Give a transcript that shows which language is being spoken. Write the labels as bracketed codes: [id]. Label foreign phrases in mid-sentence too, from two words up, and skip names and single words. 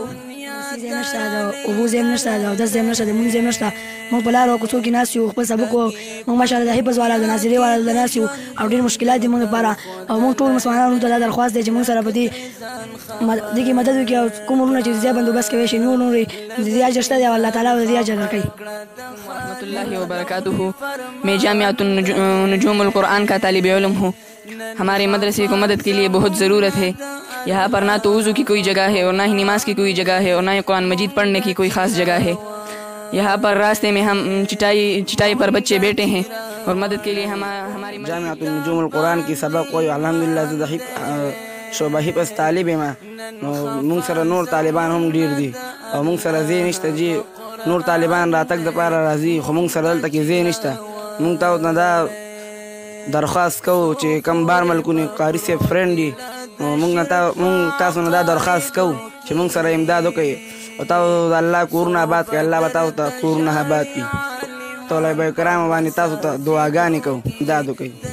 [ps] ځای نشته د اوبو ځای هم نشته د اودس ځای هم نشته د مونځ ځای هم نشته مونږ په لارو کوڅو کې ناست یو خپل سبق وایو مونږ ماشاءالله د حفظ والا د ناظرې والا د ناست یو او ډېر مشکلات دي مونږ لپاره او مونږ ټول مسلمانانو ته دا درخواست دی چې مونږ سره په دې کې مدد وکړي او کوم وروڼه چې ځای بندوبست کوی شي نور دې اجر شته دی او الله تعالی به دې اجر درکوي. [ar] ورحمۃ اللہ وبرکاتہ. [ur] میں جامعۃ النجوم القرآن کا طالب علم ہوں. ہمارے مدرسے کو مدد کے لیے بہت ضرورت ہے. یہاں پر نہ تو وضو کی کوئی جگہ ہے اور نہ ہی نماز کی کوئی جگہ ہے اور نہ ہی قرآن مجید پڑھنے کی کوئی خاص جگہ ہے. یہاں پر راستے میں ہم چٹائی پر بچے بیٹھے ہیں اور مدد کے لیے ہماری [ps] جامعۃ النجوم القرآن کی سبق وایو الحمدلله زه د شعبه حفظ طالب یم مونږ سره نور طالبان هم ډېر دي او مونږ سره ځای نشته جي نور طالبان راتګ دپاره راځي خو مونږ سره دلته کې ځای نشته مونږ تاسو نه دا درخواست کوو چې کم بار ملکونه قاري صاحب فرینډ دي مونږ تاسو نه دا درخواست کوو چې مونږ سره امداد وکړئ او تاسو د الله کورونه آباد کړئ الله به تاسو ته کورونه آباد کړي طلبه کرامو باندې تاسو ته دعاګانې کوو امداد وکړئ.